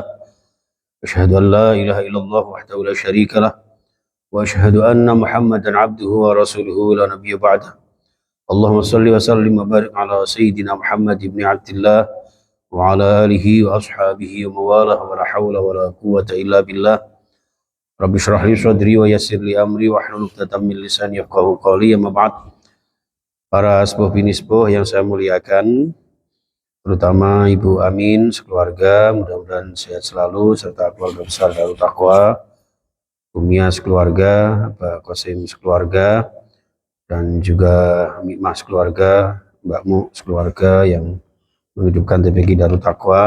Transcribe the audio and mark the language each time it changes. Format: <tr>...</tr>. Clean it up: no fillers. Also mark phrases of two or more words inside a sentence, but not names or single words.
<ar>أشهد أن لا إله إلا الله وحده لا شريك له وأشهد أن محمدا عبده ورسوله لا نبي بعده. اللهم صل وسلم وبارك على سيدنا محمد بن عبد الله وعلى آله وأصحابه ومن والاه ولا حول ولا قوة إلا بالله. رب اشرح لي صدري ويسر لي أمري واحلل عقدة من لساني يفقهوا قولي. أما بعد.</ar> <id>Para sepuh bini sepuh yang saya muliakan, terutama Ibu Amin sekeluarga, mudah-mudahan sehat selalu, serta keluarga besar Darut Taqwa, Umia sekeluarga, Pak Qasim sekeluarga, dan juga Mikmah sekeluarga, Mbak Mu sekeluarga yang menghidupkan TPQ Darut Taqwa.</id>